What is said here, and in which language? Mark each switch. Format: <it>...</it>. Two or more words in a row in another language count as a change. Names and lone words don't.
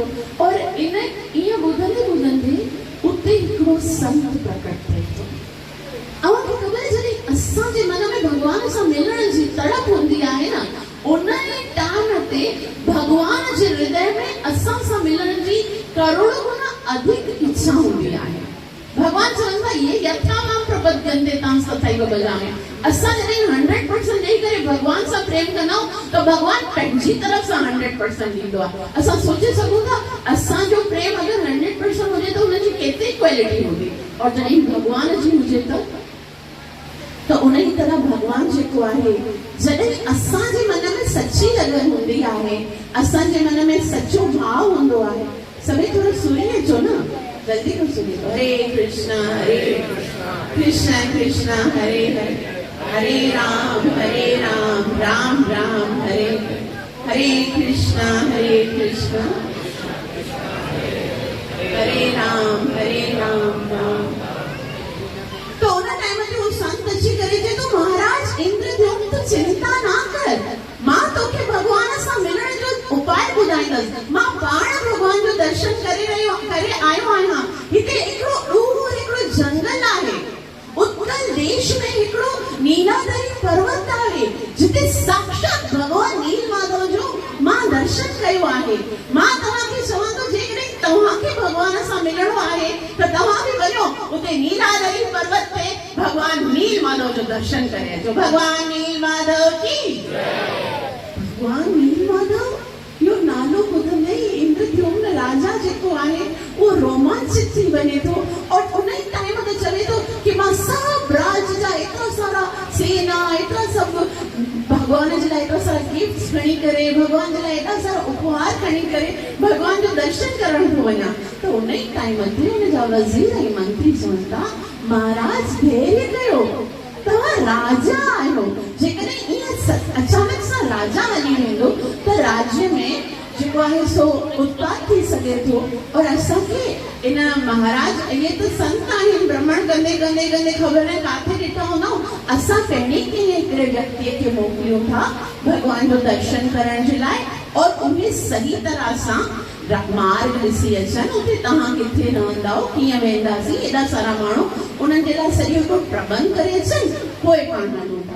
<sd>और ईअं ॿुधंदे ॿुधंदे उते हिकिड़ो संत प्रकट थिए थो। अव्हांखे ख़बर आहे, जॾहिं असांजे मन में भगवान सां मिलण जी तड़प हूंदी आहे न, उन ई टाइम ते भगवान जे हृदय में असां सां मिलण जी करोड़ों गुना अधिक इच्छा हूंदी आहे। भगवान चवंदा,</sd> <sa>ये यथा मां प्रपद्यन्ते तां तथैव भजामि।</sa> <sd>असां जॾहिं 100% ॾेई करे भगवान सां प्रेम कंदा आहियूं त भगवान पंहिंजी तरफ़ सां 100% ॾींदो आहे। असां सोचे सघूं था असांजो प्रेम अगरि 100% हुजे त हुनजी केतिरी क्वालिटी हूंदी, और जॾहिं भगवान जी हुजे त उन ई तरह भगवान जेको आहे, जॾहिं असांजे मन में सची लगन हूंदी आहे, असांजे मन में सचो भाव हूंदो आहे। सभई थोरो सुनी अचो न, जल्दी को सुनी।</sd> <sa>हरे कृष्णा कृष्ण कृष्ण हरे हरे, हरे राम राम राम हरे हरे, कृष्णा हरे राम राम।</sa> <sd>तो उन टाइम ते वो संत अची करे चए तो, महाराज इंद्रद्युम्न तू चिंता ना कर, मां तोखे भगवान सां मिलण जो उपाय ॿुधाईंदसि। मां पाण भगवान जो दर्शन करे आयो आहियां। हिते हिकिड़ो जंगल आहे, उत्कल देश में हिकिड़ो नीलादरी पर्वत आहे, जिते साक्षात भगवान नील माधव जो मां दर्शन कयो आहे। मां तव्हांखे चवां थो, जेकॾहिं तव्हांखे भगवान सां मिलणो आहे त तव्हां बि वञो उते नीलादरी पर्वत ते भगवान नील माधव जो दर्शन करे अचो। भगवान नील माधव की भगवान नील माधव यो नालो ॿुधंदे ई इंद्रद्युम्न राजा जेको आहे उहो रोमांचित थी वञे थो और उन ई टाइम ते चवे थो कि मां सभु राज जा एतिरा सारा सेना एतिरा सभु भगवान जे लाइ एतिरा सारा गिफ्ट्स खणी करे भगवान जे लाइ एतिरा सारा उपहार खणी करे भगवान जो दर्शन करण थो वञा। त उन ई टाइम ते हुन जा वज़ीर ऐं मंत्री चवनि था महाराज धैर्य कयो, तव्हां राजा आहियो। जेकॾहिं ईअं अचानक सां राजा हली वेंदो त राज्य में जेको आहे सो उत्पात थी सघे थो और असांखे इन महाराज इहे त संत आहिनि भ्रमण कंदे कंदे कंदे ख़बर न काथे ॾिठा हूंदा असां पहिरीं कंहिं हिकिड़े व्यक्तिअ खे मोकिलियूं था भगवान जो दर्शन करण जे लाइ और उहे सही तरह सां मार्ग ॾिसी अचनि उते तव्हां किथे रहंदा कीअं वेंदासीं एॾा सारा माण्हू उन्हनि जे लाइ सॼो हिकिड़ो प्रबंध करे अचनि पोइ पाण हलूं था।</sd>